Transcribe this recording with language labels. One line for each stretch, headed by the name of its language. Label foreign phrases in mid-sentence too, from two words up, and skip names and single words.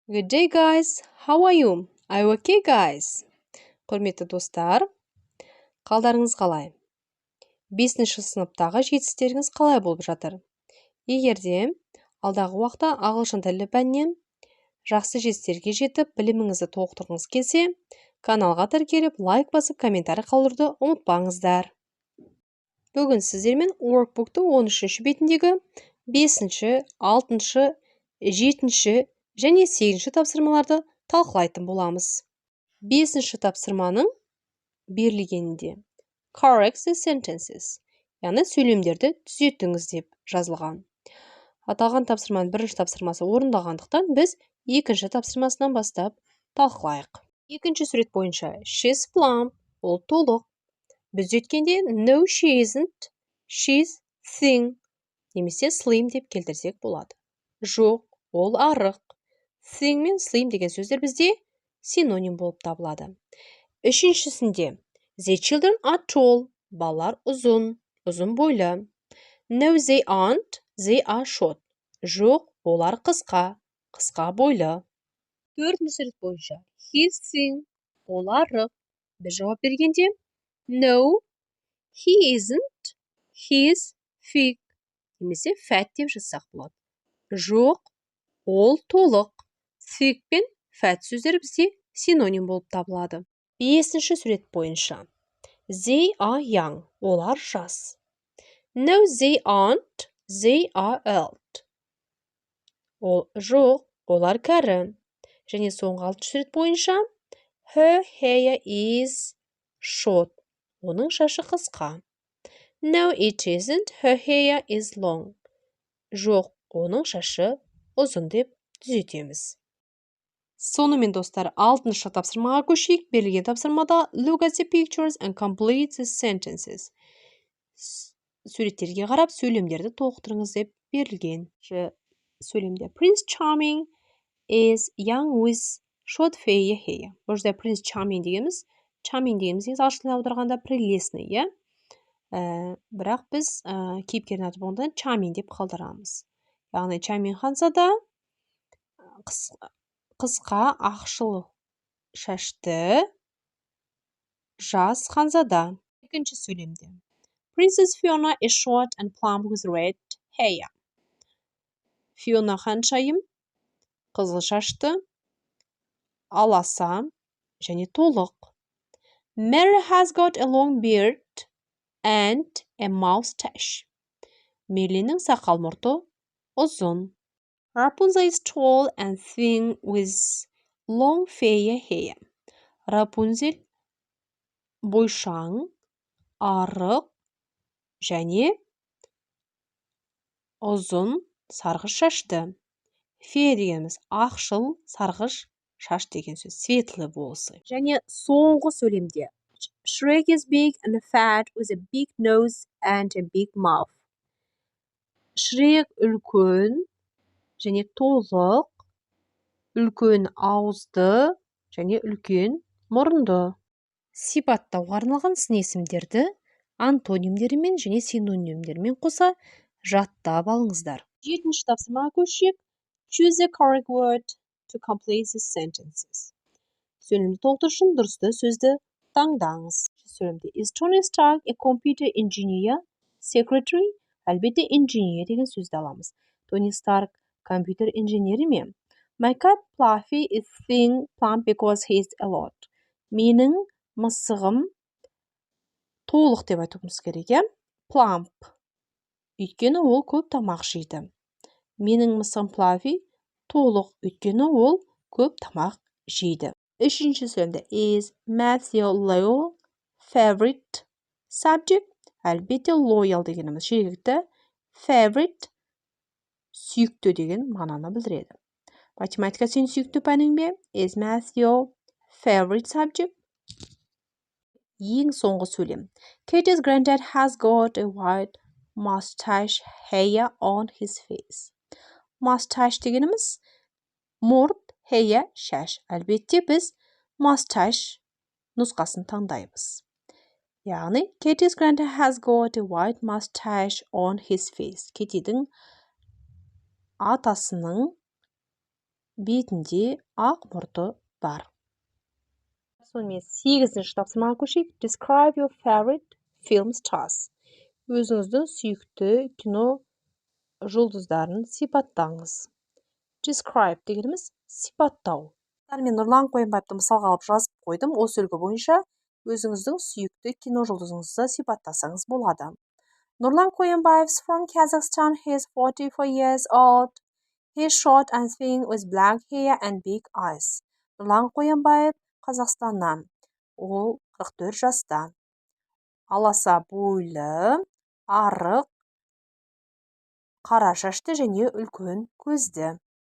English: Good day, guys. How are you? I'm okay, guys.
Kazakh: Құрметті достар, қалдарыңыз қалай? 5-ші сыныптағы жетістіктеріңіз қалай болып жатыр? Егерде алдағы уақытта ағылшын тілі пәнінен жақсы жетістіктерге жетіп, біліміңізді толықтырғыңыз келсе, каналға тіркеліп, лайк басып, комментарий қалдыруды ұмытпаңыздар. Бүгін сіздермен workbook'тың 13-ші бетіндегі 5-ші, 6-ші, 7-ші және 8-ші тапсырмаларды талқылайтын боламыз. 5-ші тапсырманың берілгенінде
English: correct the sentences,
Kazakh: яғни сөйлемдерді түзетіңіз деп жазылған. Аталған тапсырманың бірінші тапсырмасы орындалғандықтан біз екінші тапсырмасынан бастап талқылайық. Екінші сурет бойынша
English: she's plump,
Kazakh: ол толық. Біз өткенде
English: no she isn't, she's thin
Kazakh: немесе slim деп келтірсек болады. Жоқ, ол арық. Thin мен slim деген сөздер бізде синоним болып табылады.
English: Үшіншісінде the children are tall,
Kazakh: балалар ұзын бойлы.
English: No they aren't, they are short.
Kazakh: Жоқ, олар қысқа бойлы. Төртінші сурет бойынша
English: he's thin,
Kazakh: ол арық. Біз жауап бергенде
English: no, he isn't, he's thick
Kazakh: немесе fat деп жазсақ болады. Жоқ, ол толық. Thick пен fat сөздері бізде синоним болып табылады. Бесінші сурет бойынша
English: they are young,
Kazakh: олар жас.
English: No, they aren't, they are old.
Kazakh: Жоқ, олар кәрі. Және соңғы 6-шы сурет бойынша
English: her hair is short,
Kazakh: оның шашы қысқа.
English: No, it isn't, her hair is long.
Kazakh: Жоқ, оның шашы ұзын деп түзетеміз. Сонымен достар, 6-шы тапсырмаға көшейік. Берілген тапсырмада
English: look at the pictures and complete the sentences.
Kazakh: Суреттерге қарап, сөйлемдерді толықтырыңыз деп берілген.
English: Сөйлемде Prince Charming is young with short fair hair.
Kazakh: Бұл жерде Prince Charming дегеніміз ағылшын тіліне аударғанда прелестный, иә? Бірақ біз кейіпкердің аты болғанда Charming деп қалдырамыз. Яғни Charming ханзада қысқа ақшыл шашты жас ханзада.
English: Екінші сөйлемде Princess Fiona is short and plump with red hair.
Kazakh: Fiona ханшайым қызыл шашты, аласа және толық.
English: Mary has got a long beard and a mustache.
Kazakh: Мерлиннің сақал мұрты ұзын. Rapunzel is tall and thin with long fair hair. Рапунзель бойшаң, арық және ұзын сарғыш шашты. Фея дегеніміз ақшыл сарғыш шаш деген сөз,
Russian: светлый волосы.
Kazakh: Және соңғы сөйлемде
English: Shrek is big and fat with a big nose and a big mouth.
Kazakh: Шрек үлкен және толық, үлкен ауызды және үлкен мұрынды. Сипаттауға арналған сын есімдерді антонимдерімен және синонимдерімен қоса жаттап алыңыздар. 7-ші тапсырмаға көшейік.
English: Choose the correct word to complete the sentences.
Kazakh: Сөйлемді толықтыру үшін дұрысты сөзді таңдаңыз.
English: Сөйлемде Is Tony Stark a computer engineer, secretary?
Kazakh: Әлбетте engineer деген сөзді аламыз. Тони Старк компьютер инженері ме?
English: My cat Fluffy is thin, plump because he eats a lot.
Kazakh: Менің мысығым толық деп айтуымыз керек, plump. Өйткені ол көп тамақ жейді. Менің мысығым Fluffy толық, өйткені ол көп тамақ жейді.
English: Үшінші сөйлемде Is Matthew loyal favorite subject?
Kazakh: Әлбетте loyal дегеніміз жергілікті, favorite сүйікті деген мағынаны білдіреді. Математика сен сүйікті пәнің бе?
English: Is Matthew favorite subject?
Kazakh: Ең соңғы сөйлем.
English: Katie's granddad has got a white mustache hair on his face.
Kazakh: Mustache дегеніміз мұрт, hair, шаш. Әлбетте біз mustache нұсқасын таңдаймыз. Яғни,
English: Katie's granddad has got a white mustache on his face.
Kazakh: Кетидің атасының бетінде ақ мұрты бар. Сонымен 8-ші тапсырмаға көшейік.
English: Describe your favorite film stars.
Kazakh: Өзіңіздің сүйікті кино жұлдыздарын сипаттаңыз. Describe дегеніміз сипаттау. Мен Нұрлан Қоянбаевты мысалға алып жазып қойдым. Осы үлгі бойынша өзіңіздің сүйікті кино жұлдызыңызды сипаттасаңыз болады.
English: Нұрлан Қоянбаев from Kazakhstan. He is 44 years old. He is short and thin with black hair and big eyes.
Kazakh: Нұрлан Қоянбаев Қазақстаннан. Ол 44 жаста. Аласа бойлы, арық, қара шашты және үлкен көзді.